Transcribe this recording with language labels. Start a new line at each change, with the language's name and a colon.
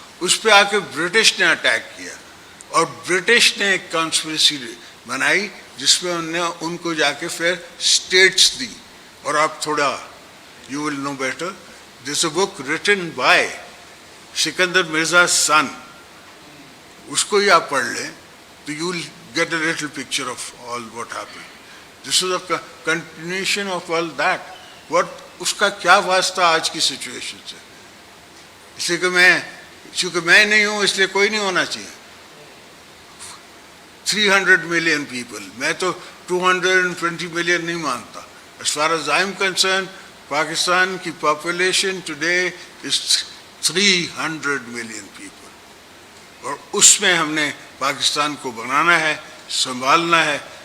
Urdu: اس پہ آ کے برٹش نے اٹیک کیا اور برٹش نے ایک کانسپریسی بنائی جس میں انہوں نے ان کو جا کے پھر اسٹیٹس دی. اور آپ تھوڑا
English: you will know better, this a book written by Sikandar Mirza son,
Urdu: اس کو ہی آپ پڑھ لیں تو
English: You will get a little picture of all what happen. This is a continuation of all that.
Urdu: What اس کا کیا واسطہ آج کی سچویشن سے؟ اس لیے کہ چونکہ میں نہیں ہوں اس لیے کوئی نہیں ہونا چاہیے.
English: 300 million people,
Urdu: میں تو 220 ملین نہیں مانتا.
English: As far as I am concerned,
Urdu: Pakistan کی population
English: today is 300 million people,
Urdu: اور اس میں ہم نے پاکستان کو بنانا ہے, سنبھالنا ہے.